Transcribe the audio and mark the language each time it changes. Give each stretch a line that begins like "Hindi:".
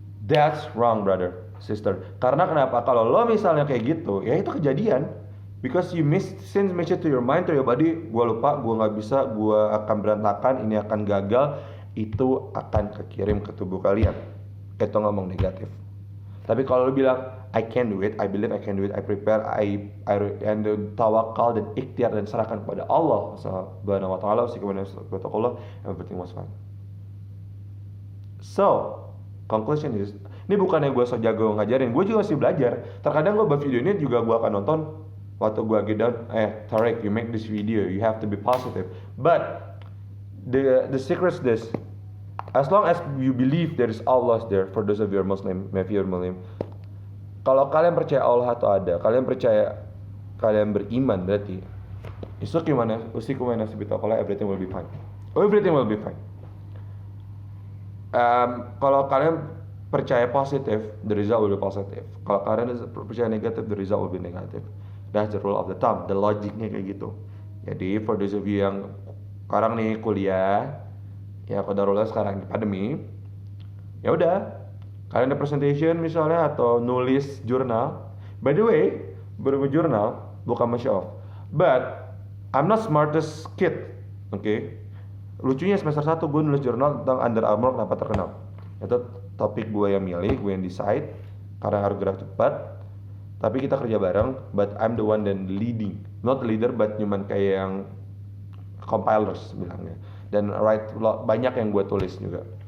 English: That's wrong, brother, sister.
Indonesian: Karena kenapa? Kalau lo misalnya kayak gitu, ya itu kejadian.
English: Because you send message to your mind, to your body,
Indonesian: gue lupa, gue nggak bisa, gue akan berantakan, ini akan gagal, itu akan kekirim ke tubuh kalian. Itu ngomong negatif. Tapi kalau lo bilang,
English: I can do it, I believe I can do it, I prepare, and
Indonesian: tawakal dan ikhtiar dan serahkan kepada Allah Subhanahu wa taala,
English: everything was fine. So, conclusion is,
Indonesian: ini bukan yang gue so jago ngajarin, gue juga masih belajar. Terkadang gue buat video ini juga gue akan nonton. Waktu gue lagi down,
English: Tarek, you make this video, you have to be positive. But the secret is this: as long as you believe there is Allah there, for those of you who are Muslim, if you're Muslim,
Indonesian: kalau kalian percaya Allah itu ada, kalian percaya, kalian beriman, berarti
English: everything will be fine. Everything will be fine.
Indonesian: Kalau kalian percaya positif,
English: the result will be positive.
Indonesian: Kalau kalian percaya negatif,
English: the result will be negative. That's the rule of the thumb, the logicnya kayak gitu.
Indonesian: Jadi
English: for those of you
Indonesian: yang sekarang nih kuliah, ya qadarullah sekarang di pandemi, ya udah, kalian ada presentation misalnya atau nulis jurnal.
English: By the way,
Indonesian: jurnal bukan
English: show off, but I'm not smartest kid, okay?
Indonesian: Lucunya semester 1 gue nulis jurnal tentang Under Armour kenapa terkenal. Itu topik gue yang milih, gue yang decide, karena harus gerak cepat. Tapi kita kerja bareng,
English: but I'm the one that leading, not leader, but
Indonesian: cuman kayak yang
English: compilers bilangnya.
Indonesian: Dan banyak yang gue tulis juga.